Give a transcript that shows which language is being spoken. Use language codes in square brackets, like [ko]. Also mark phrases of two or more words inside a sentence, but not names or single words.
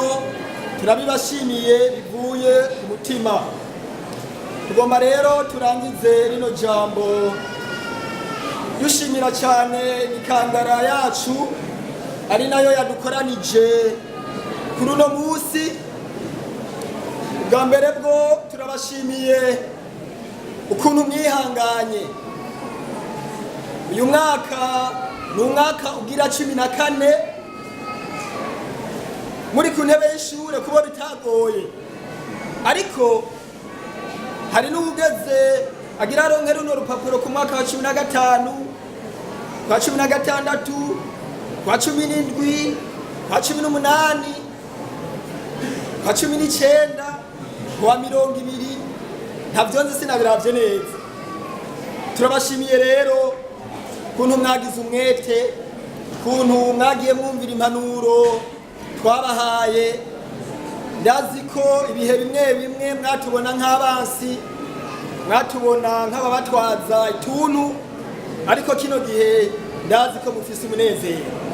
[rn] turabibashimiye bivuye ku mutima tugomba rero turangize rino jambo dushimira cyane ikangara yacu ari nayo yadukoranije kuri uno munsi bwa mbere bwo turabashimiye ukuntu mwihanganye uyu mwaka ni umwaka ugira 14 muri ku ntebe y'ishure kuba bitagoye ariko hari n'ugeze agira aronke runo rupapuro ku mwaka wa 15 kwa 16 kwa 17 kwa 18 kwa 19 kwa 20 ntavyo nzi sinabiravye neza turabashimiye rero kuntu mwagize umwete kuntu mwagiye mwumvira impanuro twabahaye ndazi ko ibihe bimwe bimwe mwatubona nk'abansi mwatubona nk'ababatwaza ituntu ariko kino gihe ndazi ko mufise umunezero